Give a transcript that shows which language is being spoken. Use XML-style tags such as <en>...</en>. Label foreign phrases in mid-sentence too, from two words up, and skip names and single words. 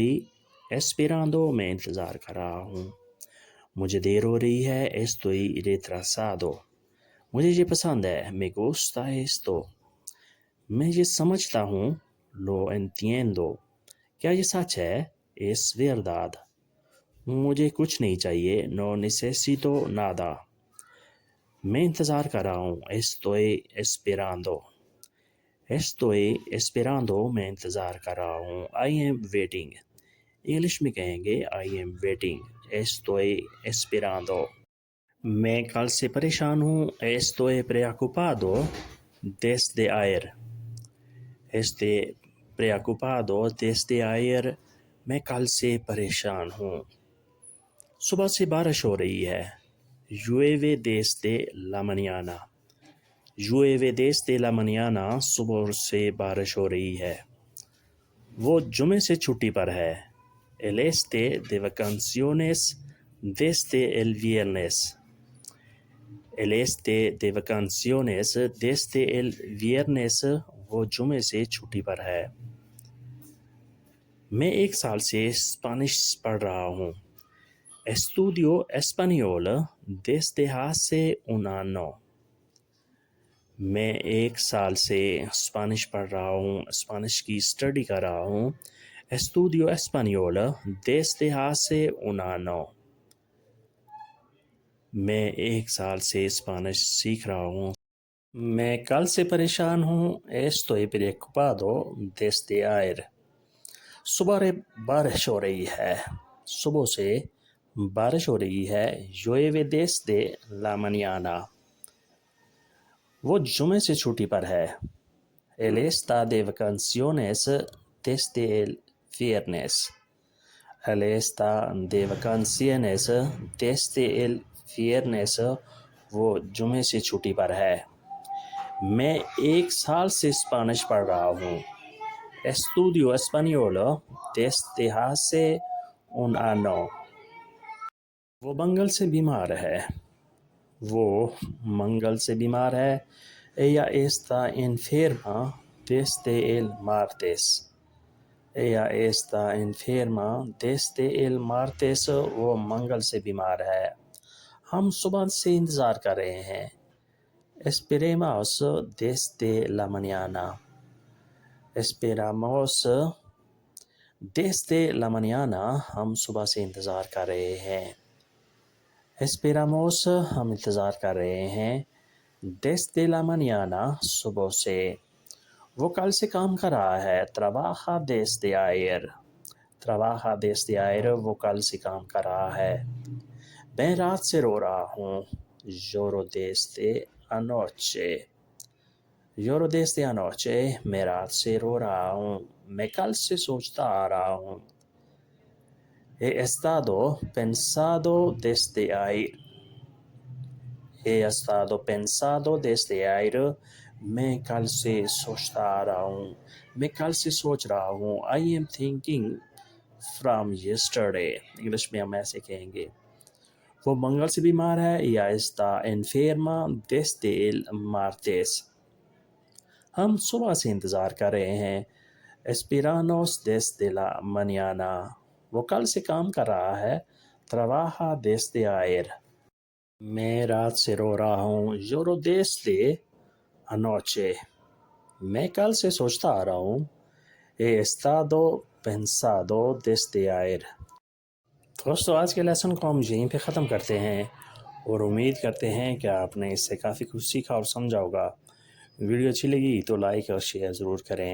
<es>estoy esperando</es> <ur>میں انتظار کر رہا ہوں. مجھے دیر ہو رہی ہے,</ur> <es>estoy retrasado.</es> <ur>مجھے یہ پسند ہے,</ur> <es>me gusta esto.</es> <ur>میں یہ سمجھتا ہوں,</ur> <es>lo entiendo.</es> <ur>کیا یہ سچ ہے,</ur> <es>es verdad.</es> <ur>مجھے کچھ نہیں چاہیے,</ur> <es>no necesito nada.</es> <ur>میں انتظار کر رہا ہوں,</ur> <es>estoy esperando. estoy esperando</es> <ur>میں انتظار کر رہا ہوں.</ur> <en>I am waiting.</en> <ur>انگلش میں کہیں گے</ur> <en>I am waiting.</en> <es>estoy esperando.</es> <ur>میں کل سے پریشان ہوں,</ur> <es>estoy preocupado desde ayer. estoy preocupado desde ayer.</es> <ur>میں کل سے پریشان ہوں. صبح سے بارش ہو رہی ہے,</ur> <es>llueve desde la mañana. llueve desde la mañana.</es> <ur>صبح سے بارش ہو رہی ہے. وہ جمعے سے چھٹی پر ہے,</ur> <es>él esté de vacaciones desde el viernes. él esté de vacaciones desde el viernes.</es> <ur>وہ جمعے سے چھٹی پر ہے. میں 1 سال سے اسپینش پڑھ رہا ہوں,</ur> <es>estudio español desde hace un año.</es> <ur>میں 1 سال سے اسپینش پڑھ رہا ہوں, اسپینش کی اسٹڈی کر رہا ہوں,</ur> <es>estudio español desde hace un año.</es> <ur>میں 1 سال سے اسپینش سیکھ رہا ہوں. میں کل سے پریشان ہوں,</ur> <es>estoy preocupado desde ayer.</es> <ur>صبح بارش ہو رہی ہے, صبح سے بارش ہو رہی ہے,</ur> <es>llueve desde la mañana.</es> <ur>وہ جمعے سے چھٹی پر ہے,</ur> <es>él está de vacaciones desde el viernes. él está de vacaciones desde el viernes.</es> <ur>وہ جمعے سے چھٹی پر ہے. میں 1 سال سے اسپینش پڑھ رہا ہوں,</ur> <es>estudio español desde hace un año.</es> <ur>وہ منگل سے بیمار ہے, وہ منگل سے بیمار ہے,</ur> <es>ella está enferma desde el martes. ella está enferma desde el martes.</es> <ur>وہ منگل سے بیمار ہے. ہم صبح سے انتظار کر رہے ہیں,</ur> <es>esperemos desde la mañana. esperamos desde la mañana.</es> <ur>ہم صبح سے انتظار کر رہے ہیں. esperamos ہم انتظار کر رہے ہیں,</ur> <es>desde la mañana</es> <ur>صبح سے. وہ کل سے کام کر رہا ہے,</ur> <es>trabaja desde ayer. trabaja desde ayer.</es> <ur>وہ کل سے کام کر رہا ہے. میں رات سے رو رہا ہوں,</ur> <es>lloro desde anoche. lloro desde anoche.</es> <ur>میں رات سے رو رہا ہوں, میں کل سے سوچتا آ رہا ہوں.</ur> <es>he estado pensado desde ayer. he estado pensado desde ayer.</es> <ur>میں کل سے سوچتا آ رہا ہوں, میں کل سے سوچ رہا ہوں.</ur> <en>I am thinking from yesterday.</en> <ur>انگلش میں ہم ایسے کہیں گے. وہ منگل سے بیمار ہے,</ur> <es>ella está enferma desde el martes.</es> <ur>ہم صبح سے انتظار کر رہے ہیں,</ur> <es>esperamos desde la mañana.</es> <ur>وہ کل سے کام کر رہا ہے,</ur> <es>trabaja desde ayer.</es> <ur>میں رات سے رو رہا ہوں,</ur> <es>lloro desde anoche.</es> <ur>میں کل سے سوچتا آ رہا ہوں,</ur> <es>he estado pensado desde ayer.</es> <ur>دوستو, آج کے لیسن کو ہم یہیں پہ ختم کرتے ہیں, اور امید کرتے ہیں کہ آپ نے اس سے کافی کچھ سیکھا اور سمجھا ہوگا. ویڈیو اچھی لگی تو لائک اور شیئر ضرور کریں.</ur>